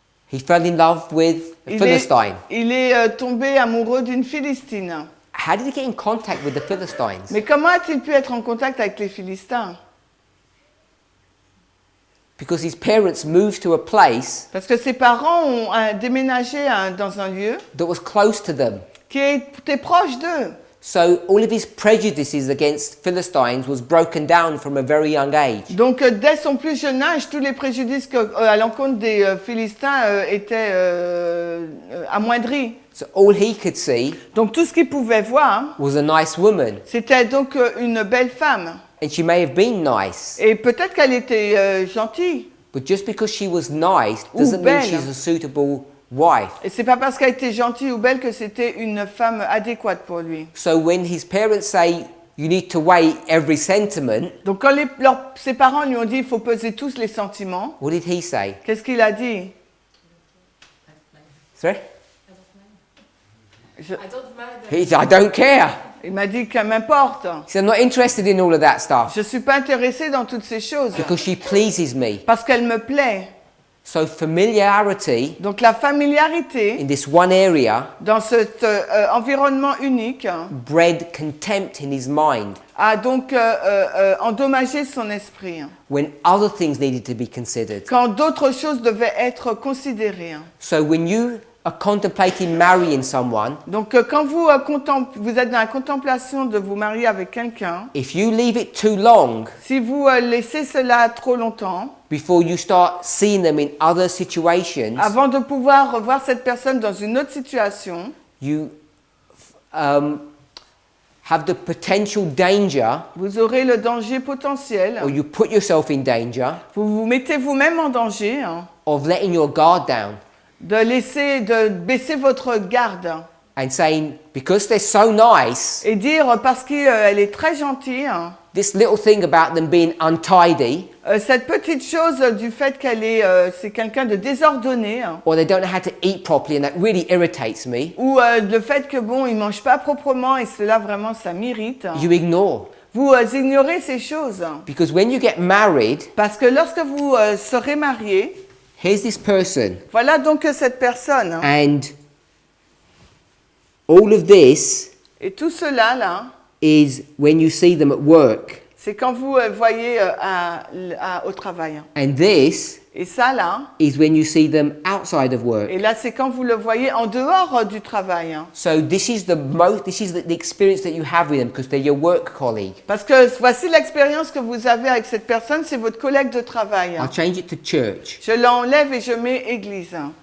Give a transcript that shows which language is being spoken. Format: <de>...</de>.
<en>He fell in love with a Philistine.</en> <fr>Il est tombé amoureux d'une Philistine.</fr> <en>How did he get in contact with the Philistines?</en> <fr>Mais comment a-t-il pu être en contact avec les Philistins?</fr> <en>Because his parents moved to a place</en> <fr>Parce que ses parents ont déménagé dans un lieu</fr> <en>that was close to them.</en> <fr>qui était proche d'eux.</fr> <en>So all of his prejudices against Philistines was broken down from a very young age.</en> <fr>Donc dès son plus jeune âge, tous les préjudices à l'encontre des Philistins étaient amoindris.</fr> <en>So all he could see</en> <fr>Donc tout ce qu'il pouvait voir,</fr> <en>was a nice woman.</en> <fr>c'était donc une belle femme.</fr> <en>And she may have been nice,</en> <fr>Et peut-être qu'elle était gentille.</fr> <en>but just because she was nice</en> <fr>Ou</fr> <en>doesn't mean</en> <fr>belle.</fr> <en>she's a suitable wife.</en> <fr>Et c'est pas parce qu'elle était gentille ou belle que c'était une femme adéquate pour lui.</fr> <en>So when his parents say you need to weigh every sentiment,</en> <fr>Donc quand ses parents lui ont dit il faut peser tous les sentiments,</fr> <en>what did he say?</en> <fr>qu'est-ce qu'il a dit?</fr> <en>Sorry?</en> <fr>Je-</fr> <en>He said, I don't care.</en> <fr>Il m'a dit que m'importe.</fr> <en>He said, I'm not interested in all of that stuff</en> <fr>Je suis pas intéressée dans toutes ces choses</fr> <en>because she pleases me.</en> <fr>parce qu'elle me plaît.</fr> <en>So familiarity</en> <fr>Donc la familiarité</fr> <en>in this one area</en> <fr>dans cet environnement unique</fr> <en>bred contempt in his mind</en> <fr>a donc endommagé son esprit</fr> <en>when other things needed to be considered.</en> <fr>quand d'autres choses devaient être considérées.</fr> <en>So when you are contemplating marrying someone,</en> <fr>Donc quand vous êtes dans la contemplation de vous marier avec quelqu'un,</fr> <en>if you leave it too long</en> <fr>si vous laissez cela trop longtemps,</fr> <en>before you start seeing them in other situations,</en> <fr>avant de pouvoir revoir cette personne dans une autre situation,</fr> <en>you have the potential danger,</en> <fr>vous aurez le danger potentiel,</fr> <en>or you put yourself in danger,</en> <fr>vous vous mettez vous-même en danger</fr> <en>of letting your guard down</en> <fr>de baisser votre garde</fr> <en>and saying, because they're so nice,</en> <fr>et dire parce qu'elle est très gentille,</fr> <en>this little thing about them being untidy,</en> <fr>cette petite chose du fait c'est quelqu'un de désordonné,</fr> <en>or they don't know how to eat properly and that really irritates me,</en> <fr>ou le fait que bon, il mange pas proprement et cela vraiment ça m'irrite.</fr> <en>you ignore.</en> <fr>Vous ignorez ces choses</fr> <en>Because when you get married,</en> <fr>parce que lorsque vous serez marié,</fr> <en>here's this person,</en> <fr>voilà donc cette personne</fr> <en>and all of this</en> <fr>et tout cela là,</fr> <en>is when you see them at work,</en> <fr>c'est quand vous voyez au travail.</fr> <en>and this</en> <fr>Et ça là,</fr> <en>is when you see them outside of work.</en> <fr>et là c'est quand vous le voyez en dehors du travail.</fr> <en>So this is the experience that you have with them because they're your work colleague.</en> <fr>Parce que voici l'expérience que vous avez avec cette personne, c'est votre collègue de travail.</fr> <en>I'll change it to church.</en> <fr>Je l'enlève et je mets église.</fr>